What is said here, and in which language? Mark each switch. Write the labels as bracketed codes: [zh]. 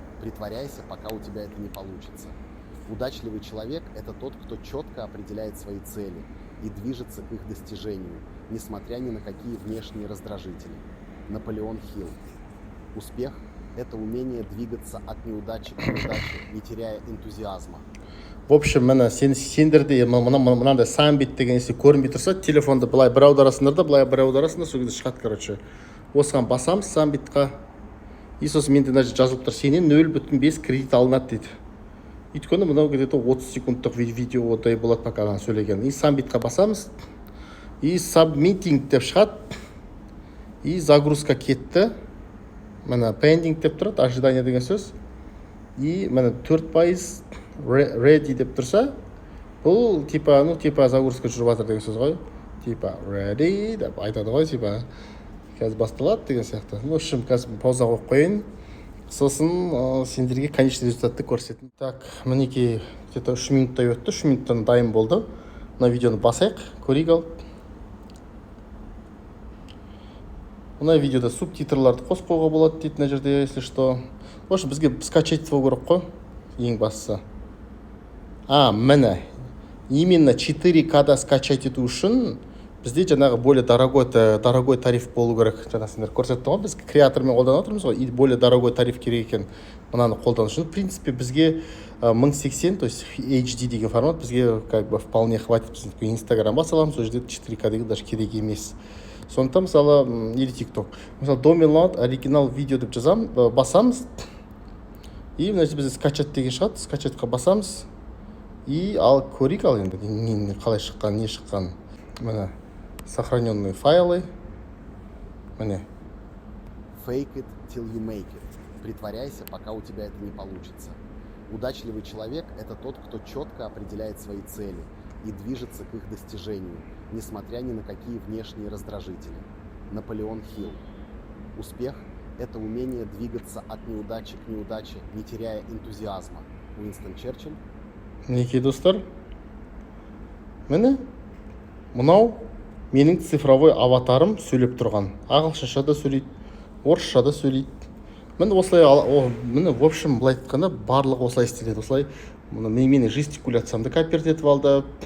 [ru] Притворяйся, пока у тебя это не получится. Удачливый человек – это тот, кто четко определяет свои цели и движется к их достижению, несмотря ни на какие внешние раздражители. Наполеон Хилл. Успех – это умение двигаться от неудачи к неудаче, не теряя энтузиазма. В общем, [kk] мына сендерде мынандай самбит деген есе көрінбей тұрса, телефонды былай бір аударасыңдар да, былай бір аударасыңдар, сол кезде шығады, [ru] короче. [kk] Осыған басамыз самбитқа. И сосын менде мына жазылып тұр, сенен 0,5 кредит алынады дейді. Өйткені мынау [ru] где-то [kk] 30 секундтық видеодай болады, [ru] пока [kk] ананы сөйлеген. И самбитқа басамыз. И submitting деп шығады. И загрузка кетті. Мына pending деп тұрады, [ru] ожидание [kk] деген сөз. И мына 4% ready деп тұрса, бұл типа загрузка жүріп жатыр деген сөз ғой. Типа ready деп айтады ғой, типа қазір басталады деген сияқты. [ru] Ну, в общем, [kk] қазір пауза қойып қойын. Сосын сендерге конечный результатты көрсетейін. Так, мінекей [ru] где-то [kk] 3 минуттай өтті, 3 минуттан дайын болды. Мына видеоны басайық, көрейік ал. мына видеода субтитрларды қосып қоюға болады дейді мына жерде, [ru] если что. В общем, [kk] бізге скачать етіп керек қой, ең бастысы. Міне, именно 4К-да скачать ету үшін бізде жаңағы [ru] более дорогой тариф [kk] болу керек. Жаңа сендер көрсетті ғой, біз креатормен қолданып отырмыз ғой, [ru] и более дорогой тариф [kk] керек екен мынаны қолдану үшін. [ru] В принципе, [kk] бізге 1080, [ru] то есть [kk] HD деген формат бізге [ru] как бы вполне хватит. [kk] Біз Инстаграмға саламыз, сол жерде 4К деген [ru] даже [kk] керек емес. Сондықтан мысалы, или TikTok. Мысалы, [en] download [kk] оригинал видео деп басамыз, и мына жерде бізде скачать деген шығады, скачатқа басамыз, и ал көрейік, ал енді қалай шыққан, не шыққан. Міне, [ru] сохраненные файлы. [kk] Міне. [en] Fake it till you make it. [ru] Притворяйся, пока у тебя это не получится. Удачливый человек – это тот, кто четко определяет свои цели и движется к их достижению, несмотря ни на какие внешние раздражители. Наполеон Хилл. Успех – это умение двигаться от неудачи к неудаче, не теряя энтузиазма. Уинстон Черчилль. [kk] Мінекей достар, міне, мынау менің цифровой аватарым сөйлеп тұрған. Ағылшынша да сөйлейді, орысша да сөйлейді. Міне осылай, міне, [ru] в общем, [kk] былай айтқанда барлығы осылай істеледі. Осылай, менің жестикуляциямды копировать етіп алды.